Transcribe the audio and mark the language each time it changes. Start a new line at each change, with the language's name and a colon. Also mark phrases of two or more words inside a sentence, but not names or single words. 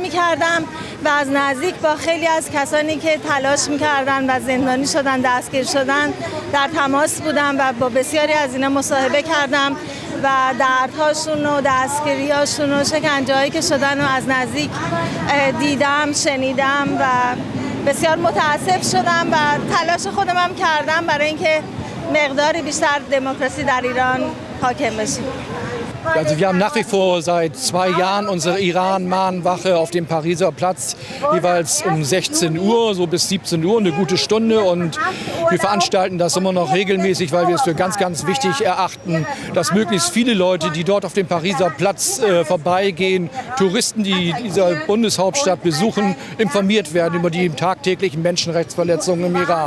Persian: می‌کردم و از نزدیک با خیلی از کسانی که تلاش می‌کردن و زندانی شدن دستگیر شدن در تماس بودم و با بسیاری از اینا مصاحبه کردم و دردهاشون و دستگیریاشون و شکنجه‌هایی که شدن و از نزدیک دیدم، شنیدم و بسیار متاسف شدم و تلاش خودم هم کردم برای اینکه مقداری بیشتر دموکراسی در ایران حاکم بشه.
German: Also wir haben nach wie vor seit 2 Jahren unsere Iran-Mahnwache auf dem Pariser Platz, jeweils um 16 Uhr, so bis 17 Uhr, eine gute Stunde. Und wir veranstalten das immer noch regelmäßig, weil wir es für ganz, ganz wichtig erachten, dass möglichst viele Leute, die dort auf dem Pariser Platz vorbeigehen, Touristen, die diese Bundeshauptstadt besuchen, informiert werden über die tagtäglichen Menschenrechtsverletzungen im Iran.